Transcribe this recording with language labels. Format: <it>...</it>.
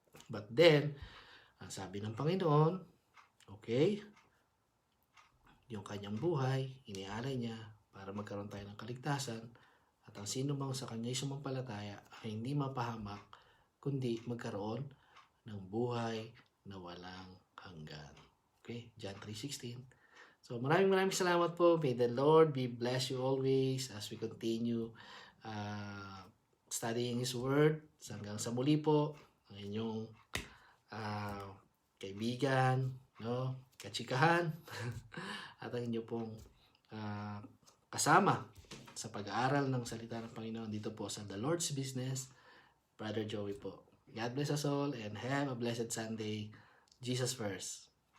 <en>But then,</en> <tl>ang sabi ng Panginoon, okay, yung kanyang buhay, inialay niya para magkaroon tayo ng kaligtasan at ang sino mang sa kanya'y sumampalataya ay hindi mapahamak kundi magkaroon ng buhay na walang hanggan. Okay, John 3:16. So maraming salamat po.</tl> <en>May the Lord be bless you always as we continue studying His Word.</en> <tl>Hanggang sa muli po, ang inyong kaibigan, no, kachikahan, at ang inyo pong kasama sa pag-aaral ng salita ng Panginoon dito po sa The Lord's Business, Brother Joey po.</tl> <en>God bless us all and have a blessed Sunday. Jesus first.</en>